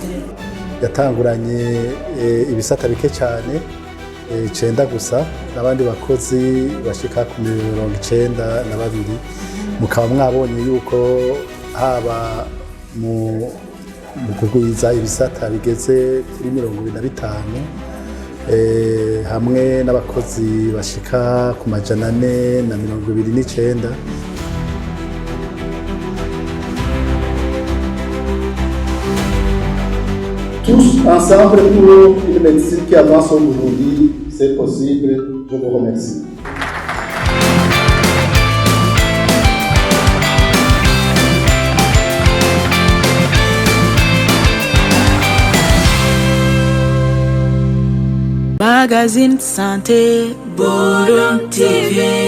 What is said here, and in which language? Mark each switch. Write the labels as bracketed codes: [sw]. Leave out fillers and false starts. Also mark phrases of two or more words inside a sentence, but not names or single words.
[rn] Yatanguranye ibisata bike cyane 9 gusa n'abandi bakozi bashika ku 92 mukaba mwabonye yuko haba mu kugwiza ibisata bigeze kuri 25 hamwe n'abakozi bashika ku 429. [fr] Tous ensemble pour une médecine qui avance au Burundi, c'est possible. Je vous remercie. Magazine Santé Burundi TV.